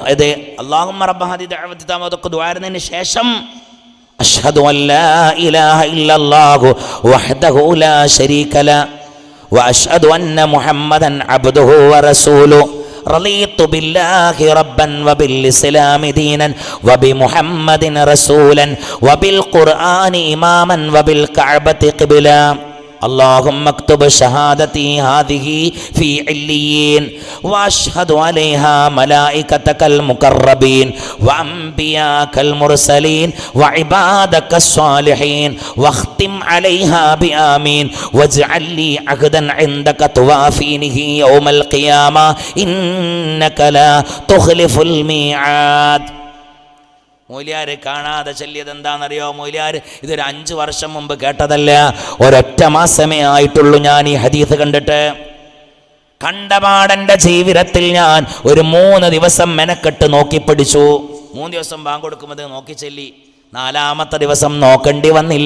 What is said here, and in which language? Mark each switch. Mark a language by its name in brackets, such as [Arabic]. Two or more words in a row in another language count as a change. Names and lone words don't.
[Arabic] اللهم رب هذه الدعوة التامة [Malayalam] ദുആറിനു ശേഷം [Arabic] أشهد أن لا إله إلا الله وحده لا شريك له وأشهد أن محمدا عبده ورسوله رضيت بالله ربا وبالإسلام دينا وبمحمد رسولا وبالقرآن إماما وبالكعبة قبلة. اللهم اكتب شهادتي هذه في عليين واشهد عليها ملائكتك المقربين وانبياءك المرسلين وعبادك الصالحين واختم عليها بآمين واجعل لي عهدا عندك توافينه يوم القيامة إنك لا تخلف الميعاد. [Malayalam] മൗലിയാർ കാണാതെ ചൊല്ലിയത് എന്താണെന്നറിയോ? മൗലിയാർ ഇതൊരു 5 വർഷം മുമ്പ് കേട്ടതല്ല, ഒരൊറ്റ മാസമേ ആയിട്ടുള്ളൂ ഞാൻ ഈ ഹദീസ് കണ്ടിട്ട്. കണ്ടപാടൻ്റെ ജീവിതത്തിൽ ഞാൻ ഒരു 3 ദിവസം മെനക്കെട്ട് നോക്കി പഠിച്ചു. 3 ദിവസം ബാങ്ക് കൊടുക്കുമ്പോൾ നോക്കി ചൊല്ലി, 4ാമത്തെ ദിവസം നോക്കേണ്ടി വന്നില്ല.